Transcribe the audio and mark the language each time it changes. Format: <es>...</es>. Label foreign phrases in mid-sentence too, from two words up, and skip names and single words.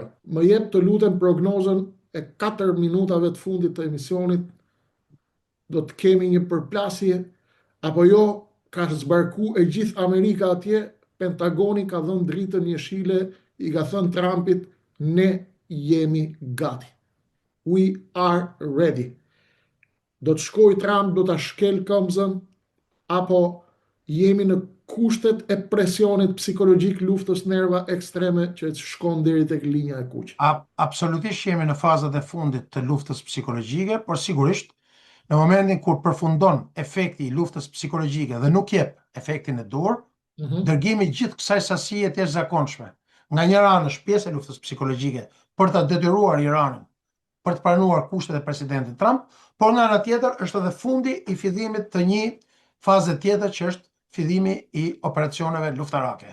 <sq>Më jep të lutem prognozën e 4 minutave të fundit të emisionit. Do të kemi një përplasje apo jo? Ka zbarku e gjithë Amerika atje, Pentagoni ka dhënë dritën jeshile, i ka thënë Trumpit, ne jemi gati.</sq> <en>We are ready.</en> <sq>Do të shkoj Trump, do të shkel këmbëzën, apo jemi në kushtet e presionit psikologjik, luftës nerva ekstreme që shkon deri tek linja e kuq? Absolutisht jemi në fazat e fundit të luftës psikologjike, por sigurisht në momentin kur përfundon efekti i luftës psikologjike dhe nuk jep efektin e dur, dërgimi gjithë kësaj sasie të jashtëzakonshme nga njëra anë është pjesë e luftës psikologjike për ta detyruar Iranin për të pranuar kushtet e presidentit Trump, por nga ana tjetër është edhe fundi i fillimit të një faze tjetër që është fillimi i operacioneve luftarake.</sq>